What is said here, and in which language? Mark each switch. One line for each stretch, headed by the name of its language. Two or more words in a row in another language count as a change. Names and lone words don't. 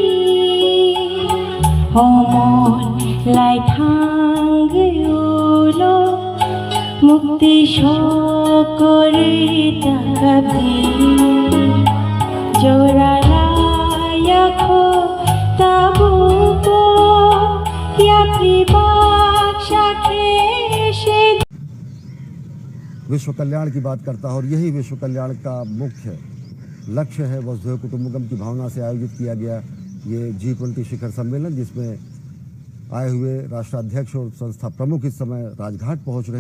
Kok Borok: homon lai thang ulo mukti shokore takabi joralaya kho tabu ya pribak shakhe shedi
Hindi: विश्व कल्याण की बात करता है और यही विश्व कल्याण का मुख्य लक्ष्य है।
Sanskrit: वसुधैव कुटुंबकम
Hindi: की भावना से आयोजित किया गया ये G20 शिखर सम्मेलन, जिसमें आए हुए राष्ट्राध्यक्ष और संस्था प्रमुख इस समय राजघाट पहुंच रहे हैं।